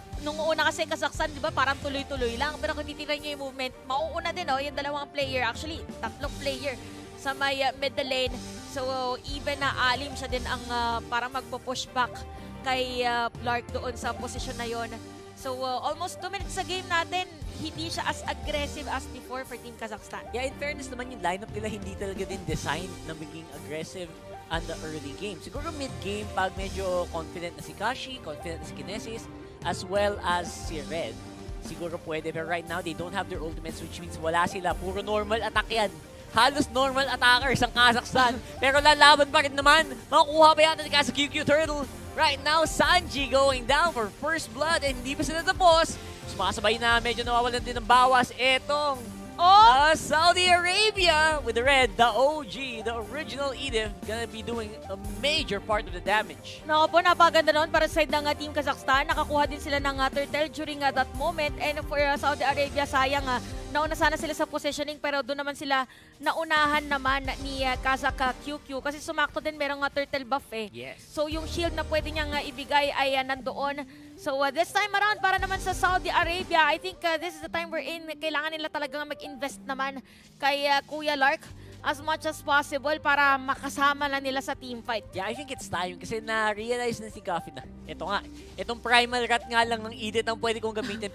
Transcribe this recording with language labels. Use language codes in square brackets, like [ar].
[tl] Nung una kasi Kazakhstan, di ba, parang tuloy-tuloy lang. Pero kung titignan niyo yung movement, mauuna din yung dalawang player. Actually, tatlong player sa may middle lane. So, even na Alim siya din ang parang magpo-push back kay Lark doon sa posisyon na yon. So, almost 2 minutes sa game natin, hindi siya [en] as aggressive as before [tl] for Team Kazakhstan. Yeah, in fairness naman, yung lineup nila hindi talaga din designed na maging aggressive [en] on the early game. [tl] Siguro mid-game, pag medyo confident na si Kashi, confident na si Kinesis, as well as si Red, siguro pwede. [en] Pero right now, they don't have their ultimates, which means [tl] wala sila. Puro normal attack yan. Halos normal attackers ang Kazakhstan. Pero lalaban pa rin naman. Makukuha pa yata ni Kasa QQ Turtle. [en] Right now, Sanji going down for first blood and [tl] hindi pa sila tapos. Sumasabay na, medyo nawawalan din ng bawas. [en] Etong Saudi Arabia with the red, the OG, the original Edith, gonna be doing a major part of the damage. [tl] Naku po, napaganda noon para sa side ng Team Kazakhstan. Nakakuha din sila ng turtle during that moment. And for Saudi Arabia, sayang nauna sana sila sa positioning pero doon naman sila naunahan naman ni Kazakh QQ kasi sumakto din merong turtle buff eh. [en] Yes. [tl] So yung shield na pwede niyang ibigay ay nandoon. [en] So this time around [tl] para naman sa [en] Saudi Arabia, I think this is the time we're in. [tl] Kailangan nila talagang mag-invest naman kay Kuya Lark as much as possible para makasama na nila sa team fight. Yeah, [en] I think it's time [tl] kasi na-realize na si Coffee na ito nga, itong Primal Rat nga lang ng Edith ang pwede kong gamitin.